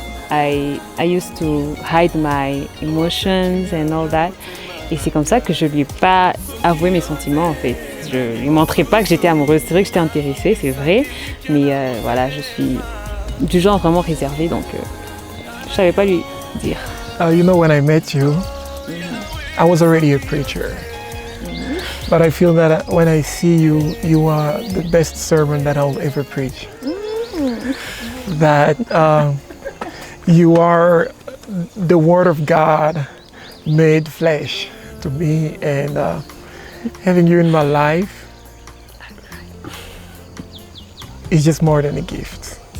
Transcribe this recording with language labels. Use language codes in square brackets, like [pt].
[en] I used to hide my emotions and all that. [fr] Et c'est comme ça que je lui ai pas avoué mes sentiments en fait. Je lui montrais pas que j'étais amoureuse. C'est vrai que j'étais intéressée, c'est vrai. Mais voilà, je suis du genre vraiment réservé, donc je savais pas lui dire. [en] You know, when I met you, I was already a preacher. But I feel that when I see you, you are the best sermon that I'll ever preach. That You are the Word of God made flesh to me, and having you in my life is just more than a gift.